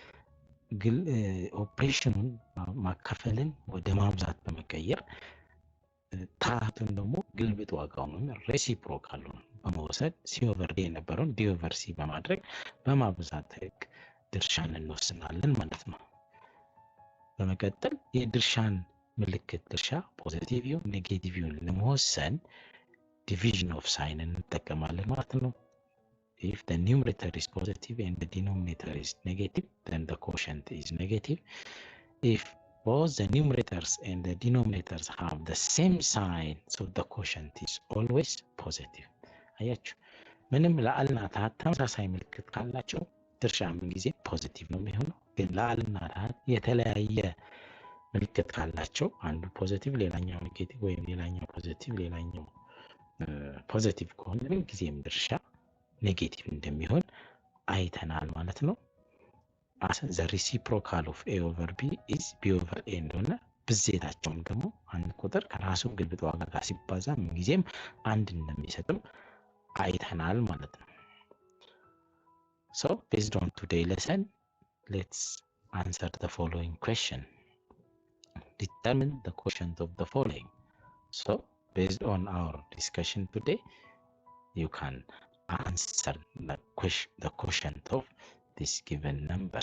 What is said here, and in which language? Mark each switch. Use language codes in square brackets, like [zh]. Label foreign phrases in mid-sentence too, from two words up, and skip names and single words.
[am] ኦፕሬሽኑን ማካፈልን ወደ ማብዛት በመቀየር ታህቱን ደግሞ ግልብጥ ዋጋውን ሬሲፕሮካሉን በመውሰድ [en] C over [am] ዲ የነበረውን [en] D over C [am] በማድረግ በማብዛት ህግ ድርሻን እንወስናለን ማለት ነው። በመቀጠል የድርሻን ምልክት ድርሻ ፖዚቲቭ ይሁን ኔጌቲቭ ይሁን ለመወሰን [en] division of sign [am] እንጠቀማለን ማለት ነው። [en] If the numerator is positive and the denominator is negative, then the quotient is negative. If both the numerators and the denominators have the same sign, so the quotient is always positive. [am] አያችሁ፣ ምንም ለአልና ታህት ተመሳሳይ ምልክት ካላቸው ድርሻ ምን ጊዜ ፖዚቲቭ ነው የሚሆነው። ግን ለአልና ታህት የተለያየ ምልክት ካላቸው አንዱ ፖዚቲቭ ሌላኛው ኔጌቲቭ ወይም ሌላኛው ፖዚቲቭ ሌላኛው ፖዚቲቭ ከሆነ ምን ጊዜም ድርሻ ኔጌቲቭ እንደሚሆን አይተናል ማለት ነው። [en] the reciprocal of A over B is B over A [am] እንደሆነ ብዜታቸውም ደግሞ አንድ ቁጥር ከራሱ ግልብጥ ዋጋ ጋር ሲባዛ ምን ጊዜም አንድ እንደሚሰጥም አይተናል ማለት ነው። [en] So based on today's lesson, let's answer the following question. Determine the quotient of the following. So based on our discussion today, you can answer the quotient of these given numbers.